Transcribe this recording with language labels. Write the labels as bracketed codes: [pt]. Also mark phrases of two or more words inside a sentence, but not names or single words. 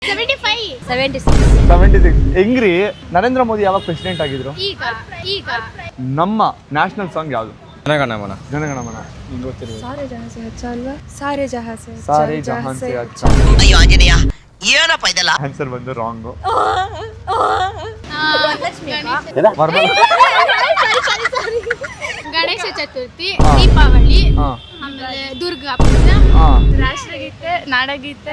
[kn] 76 ಹೆಂಗ್ರಿ ನರೇಂದ್ರ ಮೋದಿ ಯಾವಾಗ ಪ್ರೆಸಿಡೆಂಟ್ ಆಗಿದ್ರು? ಈಗ ನಮ್ಮ [en] national song [kn] ಯಾವುದು? ಜನಗಣಮನ. ಜನಗಣಮನ. ನಿಂಗೆ ಗೊತ್ತಿರಬೇಕು. [hi] सारे जहां से अच्छा अल्वा सारे जहां से अच्छा. [kn] ಅಯ್ಯೋ ಆಂಜನೇಯ ಏನಪ್ಪ ಇದೆಲ್ಲ? ಆನ್ಸರ್ ಬಂದು ರಾಂಗ್. ಗಣೇಶ ಚತುರ್ಥಿ, ದೀಪಾವಳಿ, ಆಮೇಲೆ ದುರ್ಗಾ ಪೂಜಾ, ರಾಷ್ಟ್ರಗೀತೆ, ನಾಡಗೀತೆ,